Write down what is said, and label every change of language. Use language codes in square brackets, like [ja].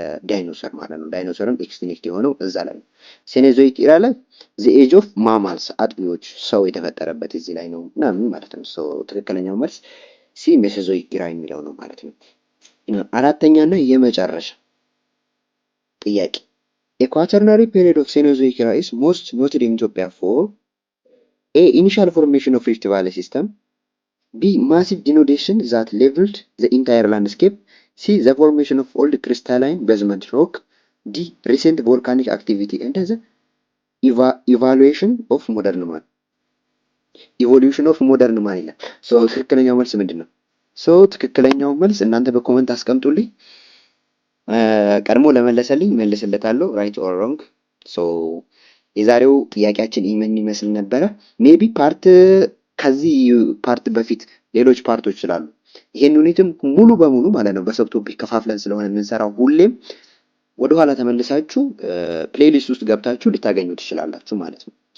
[am] ዳይኖሰር ማለት ነው። ዳይኖሰርም ኤክስቲንክት የሆነው እዛ ላይ ነው። ሴኖዞይክ ኢራ ላይ [en] ዘ ኤጅ ኦፍ ማማልስ [am] አጥቢዎች ሰው የተፈጠረበት እዚህ ላይ ነው ምናምን ማለት ነው። ትክክለኛው መልስ ሲ ሜሶዞይክ ኢራ የሚለው ነው ማለት ነው። አራተኛና የመጨረሻ ጥያቄ [en] A quaternary period of Cenozoic era is most noted in Ethiopia for A. Initial formation of Rift Valley system, B. Massive denudation that leveled the entire landscape, C. The formation of old crystalline basement rock, D. Recent volcanic activity and the evaluation of modern man. Evolution of modern man [am] ይላል። ትክክለኛው መልስ ምንድን ነው? ትክክለኛው መልስ እናንተ በኮመንት አስቀምጡልኝ። ቀድሞ ለመለሰልኝ መልስለታለሁ። [en] ራይት ኦር ሮንግ። [am] የዛሬው ጥያቄያችን ይህን ይመስል ነበረ። ሜቢ ከዚህ ፓርት በፊት ሌሎች ፓርቶች ስላሉ ይሄን ዩኒትም ሙሉ በሙሉ ማለት ነው በሰብ ቶፒክ ከፋፍለን ስለሆነ የምንሰራው ሁሌም ወደኋላ ተመልሳችሁ ፕሌሊስት ውስጥ ገብታችሁ ልታገኙ ትችላላችሁ ማለት ነው።